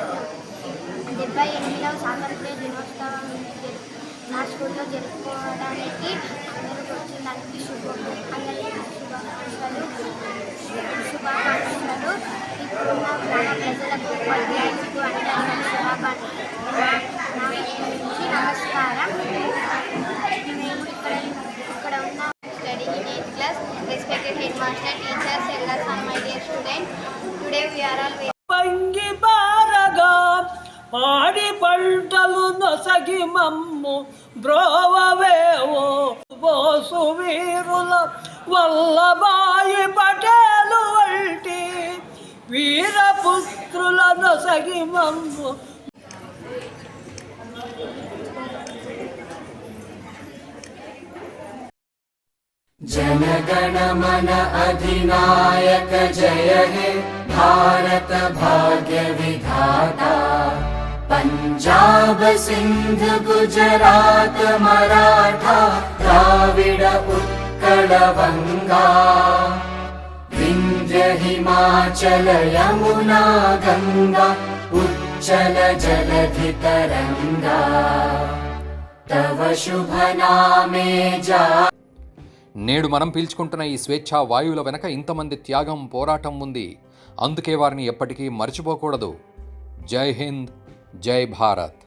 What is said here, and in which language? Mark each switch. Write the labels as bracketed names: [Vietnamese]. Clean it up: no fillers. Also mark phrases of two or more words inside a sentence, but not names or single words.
[Telugu] 78వ స్వాతంత్ర దినోత్సవం నా స్కూల్లో జరుపుకోవడానికి అందరికి వచ్చిందానికి అందరికీ శుభాకాంక్షలు. ఇప్పుడున్న గ్రామ ప్రజలకు, ఉపాధ్యాయులకు అందరికీ నమస్కారం. మేము ఇక్కడ ఉన్న [English] study in 8th class. Respected headmaster, teachers, elders and my dear students. Today we are all [Telugu] పంగి బారగా పాడి పంటలు నొసగి మమ్ము బ్రోవవేవో బోసు వీరుల వల్లభాయి పటేలు వంటి వీరపుత్రుల నొసగి మమ్ము. [Bangla] জনগণ মন অধিনায়ক জয় হে ভারত ভাগ্য বিধাতা. পঞ্জাব সিন্ধ গুজরাট মারাঠা দ্রাবিড় উৎকল বঙ্গ. বিন্ধ্য হিমাচল যমুনা গঙ্গা উচ্ছল জলধি তরঙ্গ. তব শুভ নামে জা. [Telugu] నేడు మనం పీల్చుకుంటున్న ఈ స్వేచ్ఛా వాయువుల వెనక ఇంతమంది త్యాగం, పోరాటం ఉంది. అందుకే వారిని ఎప్పటికీ మర్చిపోకూడదు. జై హింద్, జై భారత్.